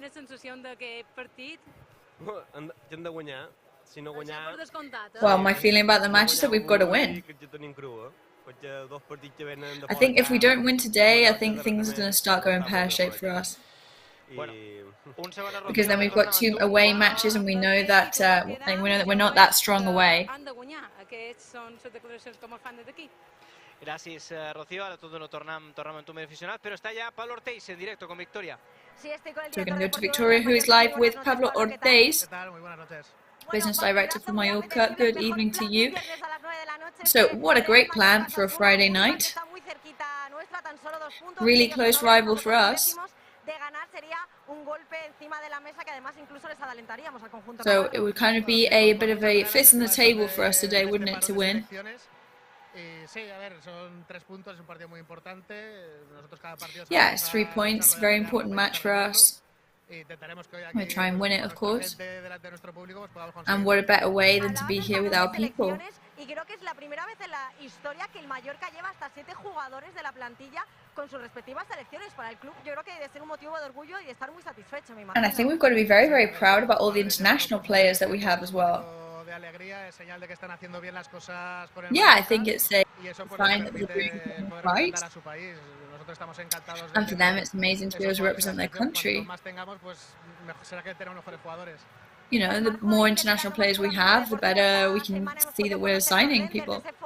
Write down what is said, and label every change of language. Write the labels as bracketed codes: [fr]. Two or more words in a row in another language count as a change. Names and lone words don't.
[en] Well, my feeling about the match is that we've got to win. I think if we don't win today, I think things are going to start going pear-shaped for us. Because then we've got 2 away matches and we know that we're not that strong away. [ca] Gràcies, Rocío. Ara tot no tornem en tu aficionat, però està ja Pablo Ortiz [es] en directo con Victoria. [en] So we're going to go to Victoria, who is live with Pablo Ortiz, Business Director for Mallorca. Good evening to you. So what a great plan for a Friday night. Really close rival for us. So it would kind of be a bit of a fist in the table for us today, wouldn't it, to win? Yeah, it's 3 points, very important match for us. We'll try and win it, of course. And what a better way than to be here with our people. [es] Y creo que es la primera vez en la historia que el Mallorca lleva hasta 7 jugadores de la plantilla con sus respectivas selecciones para el club. Yo creo que debe ser un motivo de orgullo y de estar muy satisfecho, me imagino. [en] And I think we've got to be very, very proud about all the international players that we have as well. Yeah, I think it's a sign that they're doing things right. And for them, it's amazing to be able to represent their country. You know, the more international players we have, the better we can see that we're signing people.